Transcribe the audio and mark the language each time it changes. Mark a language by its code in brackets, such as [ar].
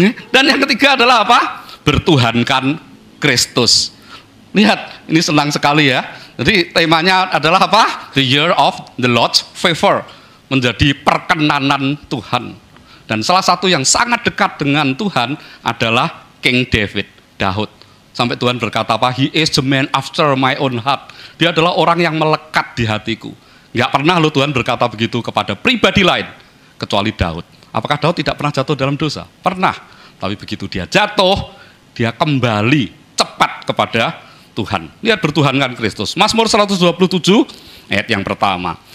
[id] Dan yang ketiga adalah apa? Bertuhankan Kristus. Lihat, ini senang sekali ya. Jadi temanya adalah apa? [en] The year of the Lord's favor. [id] Menjadi perkenanan Tuhan. Dan salah satu yang sangat dekat dengan Tuhan adalah King David, Daud. Sampai Tuhan berkata apa? [en] He is the man after my own heart. [id] Dia adalah orang yang melekat di hatiku. Nggak pernah loh Tuhan berkata begitu kepada pribadi lain. Kecuali Daud. Apakah Daud tidak pernah jatuh dalam dosa? Pernah. Tapi begitu dia jatuh, dia kembali cepat kepada Tuhan. Lihat bertuhankan Kristus. Mazmur 127 ayat yang pertama.